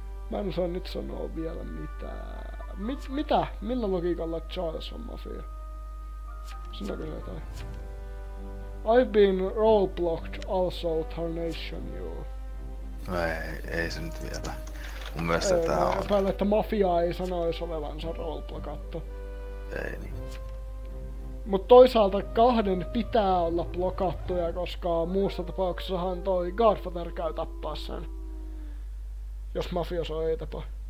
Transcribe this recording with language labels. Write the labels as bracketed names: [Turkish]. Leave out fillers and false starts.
[Finnish] Mä en osaa nyt sanoa vielä mitään. Mitä? Millä logiikalla Charles on mafia? Sinäkö se jotain? [English] I've been rollblocked also tarnation you. [Finnish] No ei se nyt vielä. Mun mielestä tää on... Epäilen, että mafia ei sanoisi olevansa rollblokattu. Ei niin. Mut toisaalta kahden pitää olla blokattuja, koska muussa tapauksessahan toi Godfather käy tappaa sen. Jos mafioso ei tapa.